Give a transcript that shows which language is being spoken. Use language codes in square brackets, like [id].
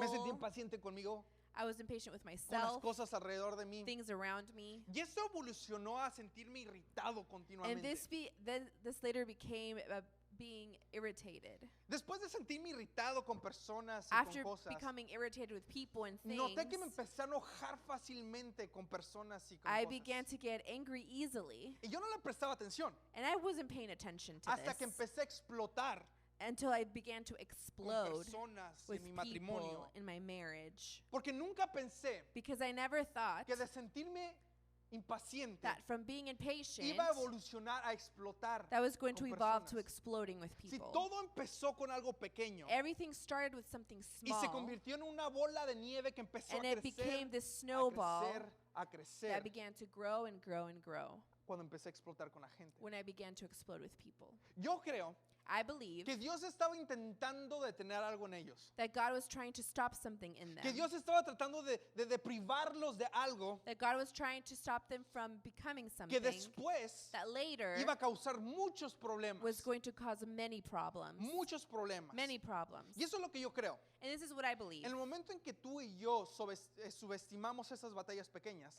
[es] me sentía impaciente conmigo, [en] I was impatient with [es] con las [en] myself, [es] cosas alrededor de mí. [en] things around me. [es] Y eso evolucionó a sentirme irritado [en] And [es] continuamente. [en] this later became being irritated. [es] Después de sentirme irritado con personas y [en] After [es] con cosas, [en] becoming irritated with people and things, [es] noté que me empecé a enojar fácilmente con personas y con [en] I [es] cosas. [en] began to get angry easily, [es] Y yo no le prestaba atención [en] and I wasn't paying attention to [es] hasta que [en] this [es] empecé a explotar [en] until I began to [es] con [en] explode [es] personas [en] with [es] en mi [en] people [es] matrimonio. [en] in my marriage. [es] Porque nunca pensé [en] Because I never thought [es] que de sentirme impaciente [en] that from being impatient, [es] iba a evolucionar a explotar. [en] that was going to [es] con [en] evolve to [es] personas. [en] exploding with [es] Si [en] people. [es] todo empezó con algo pequeño [en] Everything started with something [es] y se [en] small, [es] convirtió en una bola de nieve que empezó [en] and [es] a [en] it [es] crecer, [en] became this [es] a [en] snowball [es] crecer, a crecer, [en] that began to grow and grow and grow [es] cuando empecé a explotar con la gente. [en] when I began to explode with people. [es] Yo creo [en] I believe [es] que Dios estaba intentando detener algo en ellos. [en] that God was trying to stop something in [es] Que [en] them. [es] Dios estaba tratando de privarlos de algo [en] That God was trying to stop them from becoming [es] que [en] something [es] después [en] that later [es] iba a causar muchos problemas. [en] was going to cause many problems. [es] Muchos problemas. [en] Many problems. [es] Y eso es lo que yo creo. [en] And this is what I believe. [es] En el momento en que tú y yo subestimamos esas batallas pequeñas,